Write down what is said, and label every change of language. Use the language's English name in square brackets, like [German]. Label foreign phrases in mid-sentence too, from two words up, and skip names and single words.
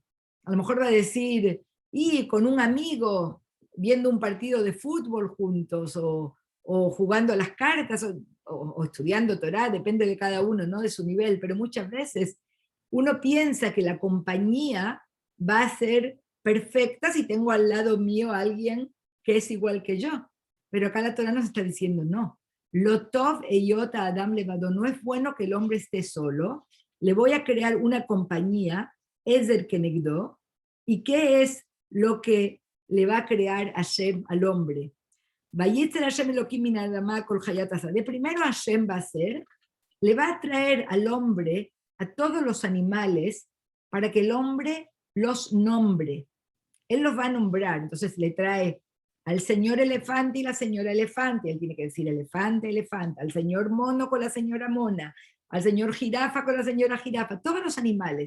[Spanish] A lo mejor va a decir, y con un amigo, viendo un partido de fútbol juntos, o jugando a las cartas, o estudiando Torah, depende de cada uno, ¿no? De su nivel, pero muchas veces uno piensa que la compañía va a ser perfecta si tengo al lado mío a alguien que es igual que yo. Pero acá la Torah nos está diciendo no. [Hebrew] לא טוב היות האדם לבדו, [Spanish] no es bueno que el hombre esté solo, le voy a crear una compañía, [Hebrew] עזר כנגדו, [Spanish] ¿y qué es lo que le va a crear Hashem al hombre? [Hebrew] ויצר השם אלהים מן האדמה כל חית השדה. [Spanish] De primero Hashem va a hacer, le va a traer al hombre a todos los animales para que el hombre los nombre. Él los va a nombrar, entonces le trae al señor elefante y la señora elefante, él tiene que decir elefante, elefante, al señor mono con la señora mona, al señor jirafa con la señora jirafa, todos los animales.